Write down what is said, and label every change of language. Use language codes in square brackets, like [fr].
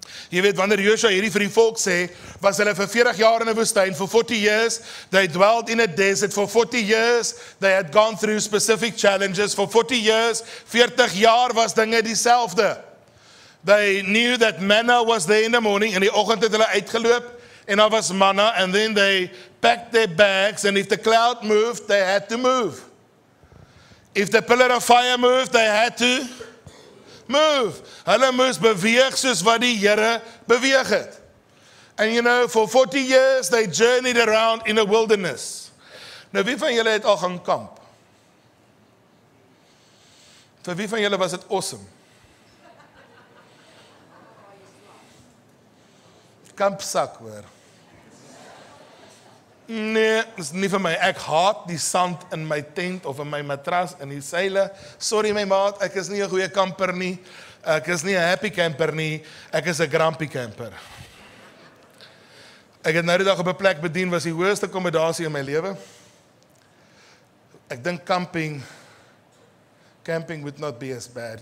[af] Jy weet, wanneer Joshua hierdie vir die volk sê, was hulle vir 40 jaar in 'n woestyn, [en] for 40 years, they dwelled in a desert, for 40 years, [af] they had gone through specific challenges, for 40 years, 40 jaar was dinge dieselfde. [en] They knew that manna was there in the morning, [af] in die oggend het hulle uitgeloop, en daar was manna, [en] and then they packed their bags, and if the cloud moved, they had to move. If the pillar of fire moved, they had to move. [af] Hulle moes beweeg soos wat die Here beweeg het. [en] And you know, for 40 years they journeyed around in a wilderness. [af] Nou wie van julle het al gaan kamp? Vir wie van julle was dit awesome? Kampsak hoor. Nee, is nie vir my. Ek haat die sand in my tent of in my matras in die seile. Sorry my maat, ek is nie 'n goeie camper nie. Ek is nie 'n happy camper nie. Ek is 'n grumpy camper. Ek het nou die dag op 'n plek bedien was die hoogste akkommodasie in my lewe. Ek dink [en] camping would not be as bad.